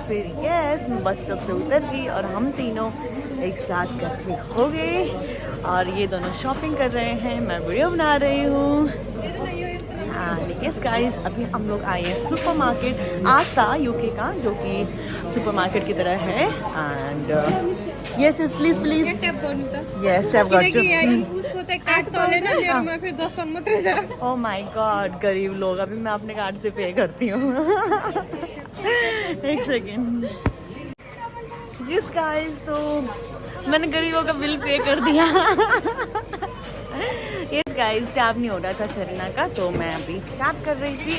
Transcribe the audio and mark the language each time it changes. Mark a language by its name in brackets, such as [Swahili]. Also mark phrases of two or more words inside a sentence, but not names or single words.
[Hindi] फिर यस मैं बस स्टॉप से उतर गई और हम तीनों एक साथ इकट्ठे हो गए और ये दोनों शॉपिंग कर रहे हैं, मैं वीडियो बना रही हूँ। [English] yes guys, [Hindi] अभी हम लोग आए हैं सुपर मार्केट आस्था यूके का, जो कि सुपर मार्केट की तरह है। [English] and yes yes please please yes tap गर्छु। [Nepali] उसको चाहिँ कार्ड चलेन, मेरोमा फेरि 10 मात्रै छ। [English] oh my god, [Hindi] गरीब लोग। अभी मैं अपने कार्ड से पे करती हूँ। एक सेकेंड। [English] yes guys, [Hindi] तो मैंने गरीबों का बिल पे कर दिया। [English] yes guys, [Hindi] टैप नहीं हो रहा था सरीना का, तो मैं अभी टैप कर रही थी।